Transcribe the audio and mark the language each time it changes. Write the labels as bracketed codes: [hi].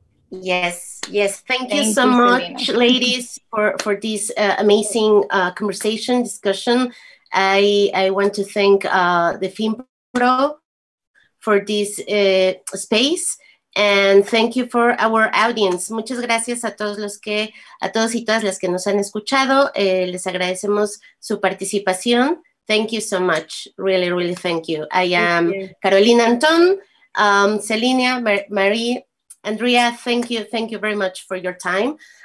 [en] Yes. Thank you so much, ladies, for this amazing discussion. I want to thank the FIMPRO for this space. And thank you for our audience. [es] Muchas gracias a todos y todas las que nos han escuchado. Les agradecemos su participación. [en] Thank you so much. Really, really thank you. I am Carolina Anton, Selena, Marie, Andrea. Thank you very much for your time.